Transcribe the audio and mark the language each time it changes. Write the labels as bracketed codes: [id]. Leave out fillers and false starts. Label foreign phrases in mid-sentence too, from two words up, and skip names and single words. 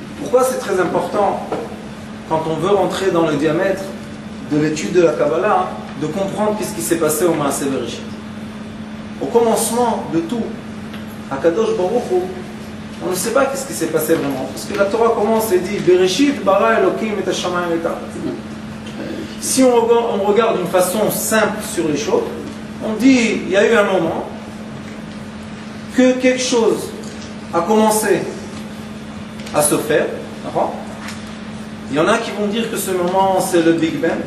[fr] pourquoi c'est très important, quand on veut rentrer dans le diamètre de l'étude de la Kabbalah, de comprendre ce qui s'est passé au [he] מעשה בראשית. [fr] Au commencement de tout, à Kadosh Baruch Hu, on ne sait pas ce qui s'est passé vraiment. Parce que la Torah commence et dit [he] בראשית ברא אלהים את השמים את הארץ. [fr] Si on regarde d'une façon simple sur les choses, on dit il y a eu un moment que quelque chose a commencé à se faire. Il y en a qui vont dire que ce moment c'est le Big Bang.